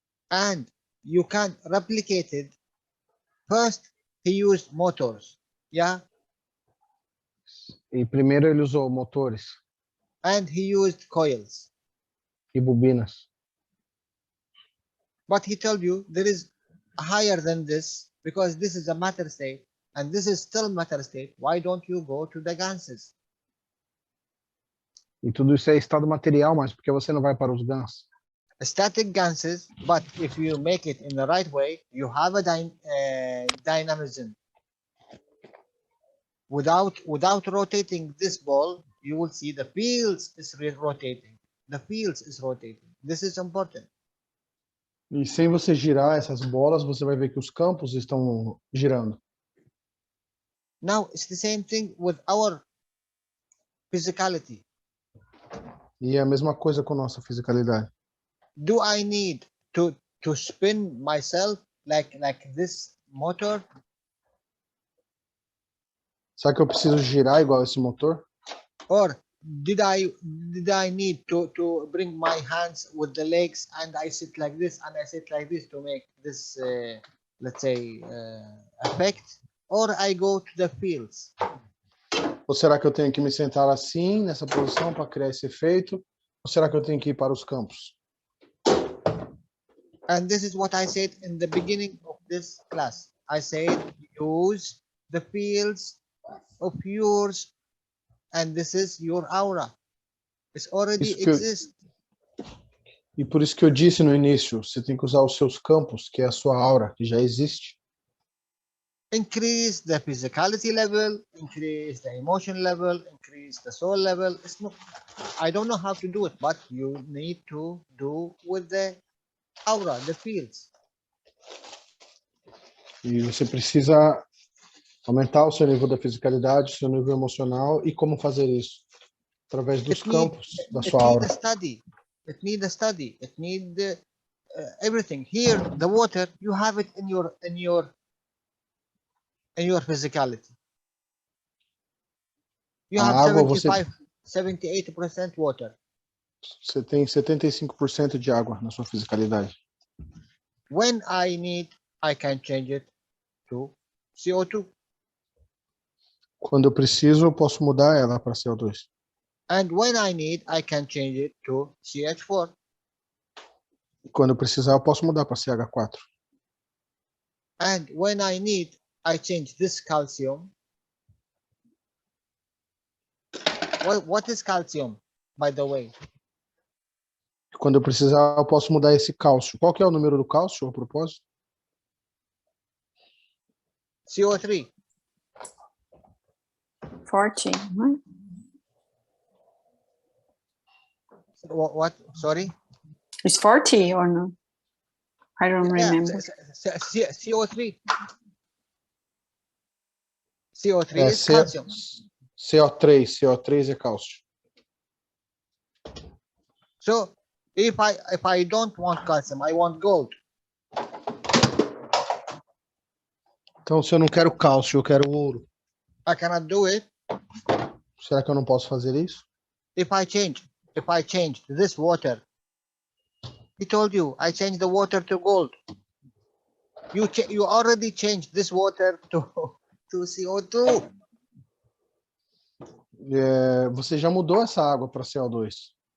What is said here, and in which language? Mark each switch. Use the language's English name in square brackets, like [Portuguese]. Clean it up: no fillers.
[English] And you can replicate it. First, he used motors, yeah? [Portuguese] E primeiro ele usou motores. [English] And he used coils. [Portuguese] e bobinas. [English] But he told you there is higher than this because this is a matter state and this is still matter state. Why don't you go to the ganses? [Portuguese] E tudo isso é estado material, mas por que você não vai para os GANs? [English] Static ganses, but if you make it in the right way, you have a dynamism. Without rotating this ball, you will see the fields is rotating. The fields is rotating. This is important. [Portuguese] E sem você girar essas bolas, você vai ver que os campos estão girando. [English] Now it's the same thing with our physicality. [Portuguese] E é a mesma coisa com nossa fisicalidade. [English] Do I need to spin myself like this motor? [Portuguese] Será que eu preciso girar igual esse motor? [English] Or did I need to bring my hands with the legs and I sit like this and I sit like this to make this let's say effect? Or I go to the fields? [Portuguese] Ou será que eu tenho que me sentar assim, nessa posição, para criar esse efeito? Ou será que eu tenho que ir para os campos? [English] And this is what I said in the beginning of this class. I said use the fields of yours, and this is your aura. It's already exists. [Portuguese] E por isso que eu disse no início, você tem que usar os seus campos, que é a sua aura, que já existe. [English] Increase the physicality level, increase the emotion level, increase the soul level. It's not, I don't know how to do it, but you need to do with the aura, the fields. [Portuguese] E você precisa aumentar o seu nível da fisicalidade, o seu nível emocional. E como fazer isso? Através dos campos da sua aura. [English] It needs a study. It needs everything. Here, the water, you have it in your physicality. You have 78% water. [Portuguese] Você tem 75% de água na sua fisicalidade. [English] When I need, I can change it to CO2. [Portuguese] Quando eu preciso, eu posso mudar ela para CO2. [English] And when I need, I can change it to CH4. [Portuguese] Quando eu precisar, eu posso mudar para CH4. [English] And when I need, I change this calcium. What is calcium, by the way? [Portuguese] Quando eu precisar, eu posso mudar esse cálcio. Qual que é o número do cálcio, a propósito? [English] CO3. 40. What? Sorry? It's 40 or no? I don't remember. CO3. CO3 is calcium. [Portuguese] CO3 é cálcio. [English] So if I don't want calcium, I want gold. [Portuguese] Então, se eu não quero cálcio, eu quero ouro. [English] I cannot do it. [Portuguese] Será que eu não posso fazer isso? [English] If I change this water, he told you, I changed the water to gold. You already changed this water to CO2. [Portuguese] Você já mudou essa água para CO2.